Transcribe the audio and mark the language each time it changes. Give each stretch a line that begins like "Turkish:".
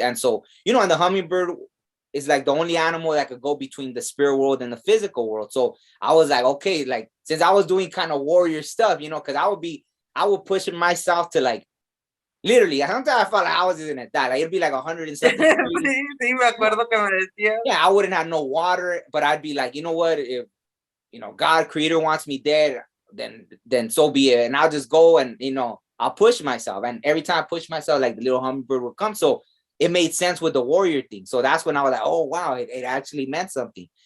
English: And so, and the hummingbird is like the only animal that could go between the spirit world and the physical world. So I was like, okay, like, since I was doing kind of warrior stuff, because I would push myself to like, literally, sometimes I felt like I was in a die. Like, it'd be like 100 and something.
Spanish: Sí, me acuerdo que me decía.
English: Yeah, I wouldn't have no water, but I'd be like, you know what? If, God, creator, wants me dead, then so be it. And I'll just go and, I'll push myself. And every time I push myself, like the little hummingbird would come. So it made sense with the warrior thing. So that's when I was like, oh, wow, it actually meant something.